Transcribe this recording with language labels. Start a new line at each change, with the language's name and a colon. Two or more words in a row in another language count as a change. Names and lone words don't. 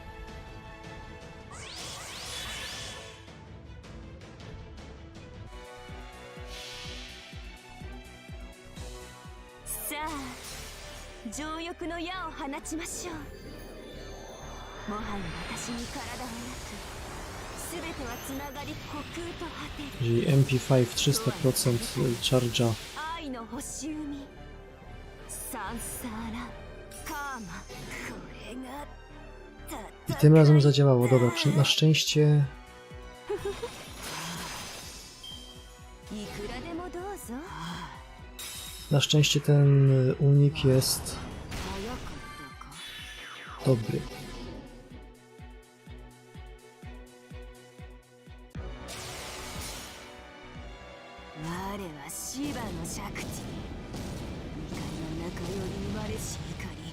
Japanese: さあ情欲の矢を放ちましょう。もはや私に体はなく、全てはつながり虚空と果てる。
Polish: Czyli MP5 300% charge'a.
Japanese: 愛の星海、サンサーラ、カーマ。これが
Polish: I tym razem zadziałało. Dobra, na szczęście...
Japanese: いくらでもどうぞ。
Polish: Na szczęście ten unik jest
Japanese: 早かったか。
Polish: dobry.
Japanese: 我はシバのシャクティ。怒りの中より生まれし怒り。